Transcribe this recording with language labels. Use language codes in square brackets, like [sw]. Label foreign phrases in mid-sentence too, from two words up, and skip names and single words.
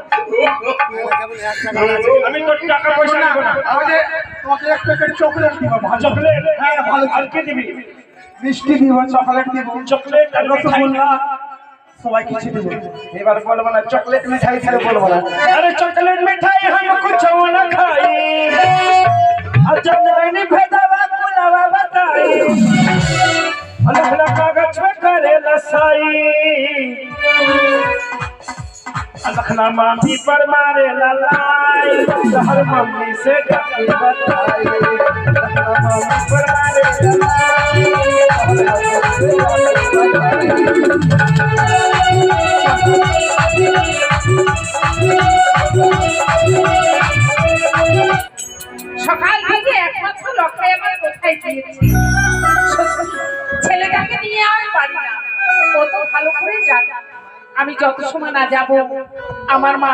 [bn] কেবল এক টাকা আছে আমি তোর টাকা পয়সা নিব না আমাকে তোমাকে এক প্যাকেট চকলেট দিব ভালো চকলেট হ্যাঁ ভালো আর কি দিবি মিষ্টি দিব চকলেট দিব চকলেট আর রসগোল্লা সবাই কিছু দিব এবার বলবো না চকলেট মিঠাই ছেড়ে বলবো না [bho] अरे चॉकलेट मिठाई हम कुछ न खाई और जब नहीं भेदवा बुलावा बताई अलग कागज में करे लसाई अलखना मामी पर मारे ललाई हर मम्मी से जाके बताई अलखना मामी पर मारे ललाई [bn] সকাল থেকে একমাত্র লক্ষ্যে আমার কোথায় গিয়েছি ছেলেটাকে নিয়ে আর পারি না ও তো ভালো করে জানে আমি যত সময় না যাব আমার মা